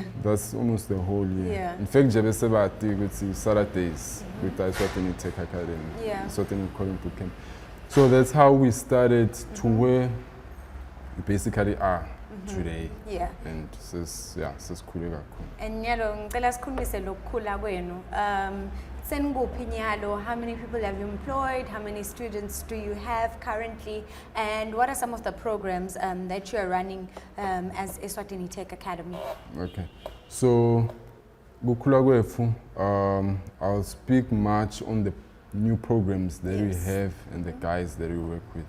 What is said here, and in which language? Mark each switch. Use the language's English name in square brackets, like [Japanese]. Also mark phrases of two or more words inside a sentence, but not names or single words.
[English] That's almost the whole year. Yeah. In fact, Jabe Sebati with Saturdays with the Eswatini Tech Academy, Yeah. Eswatini Coding Bootcamp. So that's how we started to where we basically are today. Yeah. And says cool. [Swati] And nyalo ngicela sikhulumise lokukhula kwenu. Seninguphi nyalo, [English] how many people have you employed, how many students do you have currently, and what are some of the programs that you are running as Eswatini Tech Academy? Okay. So Gukula Gwefu, I'll speak much on the new programs that we have and the guys that we work with.